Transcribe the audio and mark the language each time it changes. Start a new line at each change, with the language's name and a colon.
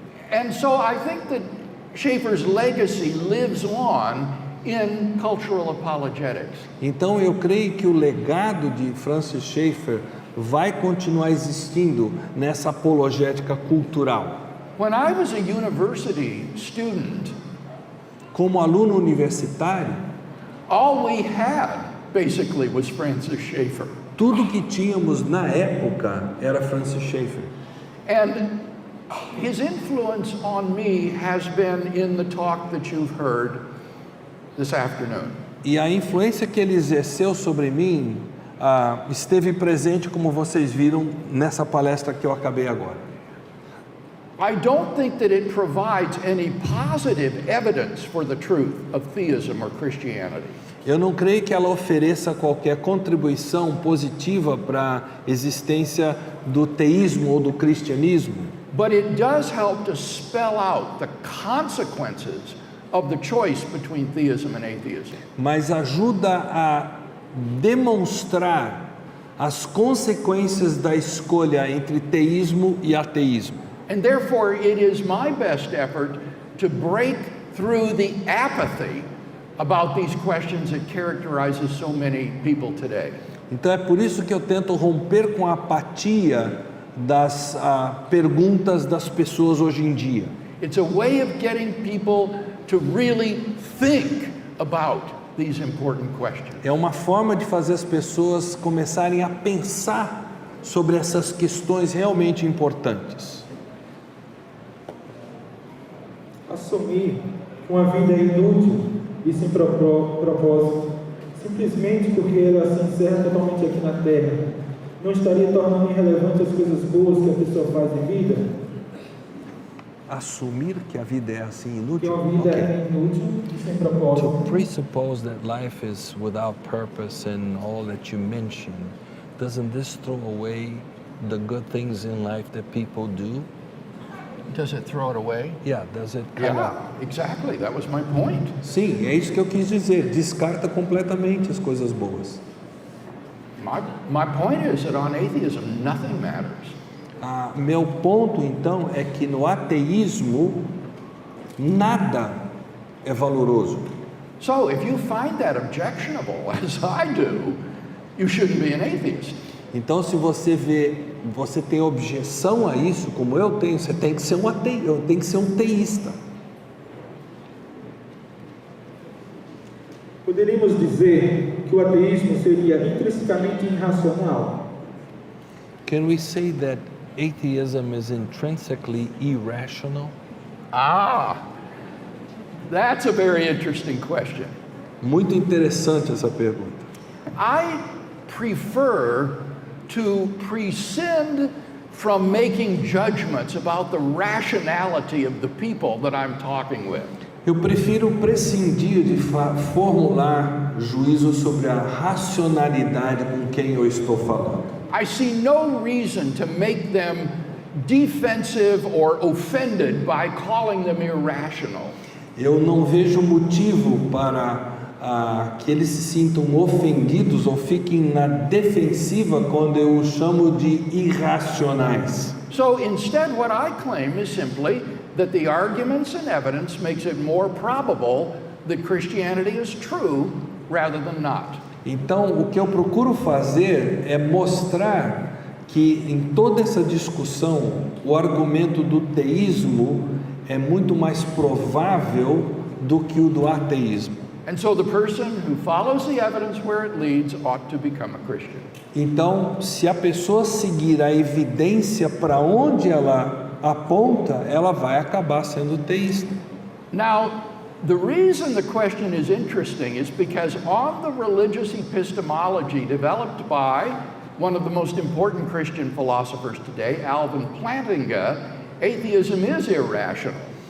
English: And so I think that Schaeffer's legacy lives on in cultural apologetics.
Portuguese: Então eu creio que o legado de Francis Schaeffer vai continuar existindo nessa apologética cultural.
English: When I was a university student,
Portuguese: como aluno universitário,
English: all we had basically was Francis Schaeffer.
Portuguese: Tudo que tínhamos na época era Francis Schaeffer.
English: And his influence on me has been in the talk that you've heard this afternoon.
Portuguese: E a influência que ele exerceu sobre mim esteve presente, como vocês viram, nessa palestra que eu acabei agora.
English: I don't think that it provides any positive evidence for the truth of theism or Christianity.
Portuguese: Eu não creio que ela ofereça qualquer contribuição positiva para a existência do teísmo ou do cristianismo.
English: But it does help to spell out the consequences of the choice between theism and atheism.
Portuguese: Mas ajuda a demonstrar as consequências da escolha entre teísmo e ateísmo.
English: And therefore it is my best effort to break through the apathy about these questions that characterizes so many people today.
Portuguese: Então é por isso que eu tento romper com a apatia das perguntas das pessoas hoje em dia.
English: It's a way of getting people to really think about these important questions.
Portuguese: É uma forma de fazer as pessoas começarem a pensar sobre essas questões realmente importantes. Assumir uma vida inútil e sem propósito, simplesmente porque ela se encerra totalmente aqui na Terra, não estaria tornando irrelevante as coisas boas que a pessoa faz em vida? Assumir que a vida é assim inútil? Que a vida é inútil e sem propósito.
English: To presuppose that life is without purpose and all that you mentioned, doesn't this throw away the good things in life that people do? Does it throw it away? Yeah, does it Yeah, exactly. That was my point.
Portuguese: Sim, é isso que eu quis dizer. Descarta completamente as coisas boas.
English: My point is that on atheism, nothing matters.
Portuguese: Meu ponto, então, é que no ateísmo, nada é valoroso.
English: So if you find that objectionable, as I do, you shouldn't be an atheist.
Portuguese: Então, se você tem objeção a isso, como eu tenho, você tem que ser um ateu, tem que ser um teísta. Poderíamos dizer que o ateísmo seria intrinsecamente irracional?
English: Can we say that atheism is intrinsically irrational? That's a very interesting question.
Portuguese: Muito interessante essa pergunta.
English: I prefer to prescind from making judgments about the rationality of the people that I'm talking with.
Portuguese: Eu prefiro prescindir de formular juízo sobre a racionalidade com quem eu estou falando.
English: I see no reason to make them defensive or offended by calling them irrational.
Portuguese: Eu não vejo motivo para que eles se sintam ofendidos ou fiquem na defensiva quando eu os chamo de irracionais.
English: So instead, what I claim is simply that the arguments and evidence makes it more probable that Christianity is true rather than not.
Portuguese: Então, o que eu procuro fazer é mostrar que em toda essa discussão, o argumento do teísmo é muito mais provável do que o do ateísmo.
English: And so the person who follows the evidence where it leads ought to become a Christian.
Portuguese: Então, se a pessoa seguir a evidência para onde ela aponta, ela vai acabar sendo teísta.
English: Now, the reason the question is interesting is because on the religious epistemology developed by one of the most important Christian philosophers today, Alvin Plantinga, atheism is irrational.